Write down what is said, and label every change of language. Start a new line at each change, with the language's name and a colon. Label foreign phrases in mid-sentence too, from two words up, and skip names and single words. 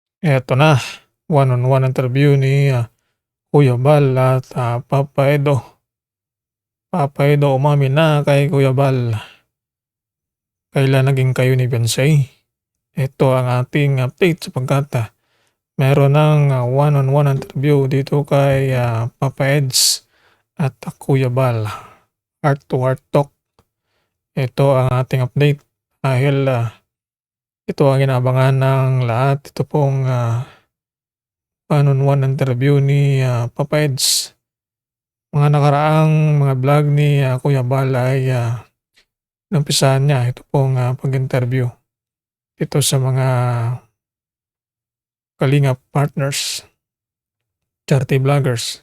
Filipino: Eto na,
English: one-on-one interview
Filipino: ni Kuya Bal at Papa Edo. Papa Edo umamin na kay Kuya Bal, kailan naging kayo ni Beyonce. Ito ang ating update sapagkat meron ng
English: one-on-one interview
Filipino: dito kay Papa Eds at Kuya Bal.
English: Heart to heart talk.
Filipino: Ito ang ating update dahil ito ang inaabangan ng lahat. Ito pong
English: one-on-one interview
Filipino: ni Papa Eds. Mga nakaraang mga vlog ni Kuya Bal ay inumpisahan niya ito pong pag-interview ito sa mga kalingap partners,
English: charity vloggers.